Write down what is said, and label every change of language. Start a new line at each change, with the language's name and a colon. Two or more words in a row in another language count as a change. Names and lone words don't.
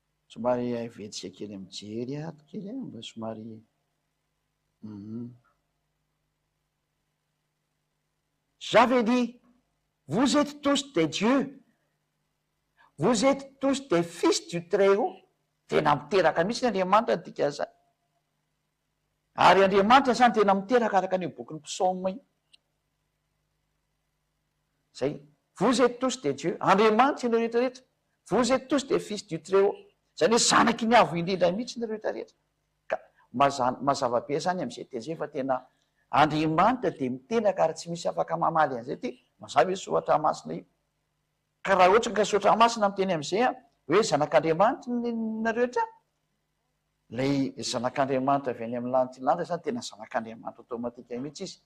Malagasy: somary avetsika kely mijery ato kely mba somary
French: J'avais dit, vous êtes tous des dieux, vous êtes tous des fils du Très-Haut.
Malagasy: Tena miteraka mihitsy Andriamanitra tika zany. Ary Andriamanitra zany tena miteraka araka ny bokin'ny psaume iny. Zay,
French: vous êtes tous des dieux,
Malagasy: Andriamanitra ianao rehetrarehetra,
French: vous êtes tous des fils du Très-Haut.
Malagasy: Zany hoe zanaky ny avo indrindra mihitsy ny rehetrarehetra. Ka mazava be zany am'izay tezay fa tena Andriamanitra dia miteraka ary tsy misy afaka mamaly an'izay ty mazava hoe soratra masina io. Ka raha ohatra ka soratra masina miteny am'izay hoe zanak'Andriamanitra narehetra, lay zanak'Andriamanitra avy any amin'ny lanitra lanitra zany tena zanak'Andriamanitra automatika mihitsy izy.